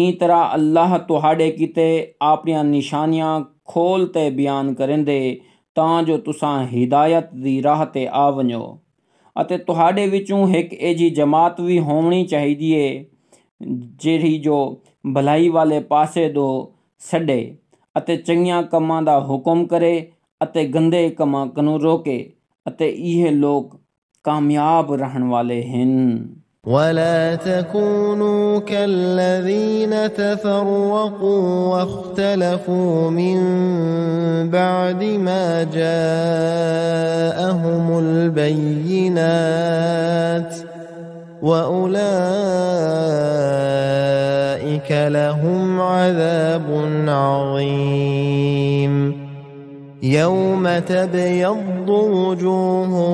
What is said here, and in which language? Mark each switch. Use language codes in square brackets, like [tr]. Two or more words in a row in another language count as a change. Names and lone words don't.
[skr] تراں اللہ تہاڈے کتے اپنیاں نشانیاں کھول تے بیان کریندے تاں جو تساں ہدایت دی راہ تے آ ونجو اتے تہاڈے وچوں ایک ایجی جماعت بھی ہونی چاہیے جیڑی جو بھلائی والے پاسے دو چھڑے اتے چنگیاں کماں دا حکم کرے اتے گندے کماں کنوں روکے اتے ایہے لوگ کامیاب رہن والے ہیں. [ar] ولا تكونوا كالذين تفرقوا واختلفوا من بعد ما جاءهم البينات وأولئك لهم عذاب عظيم يوم تبيض وجوه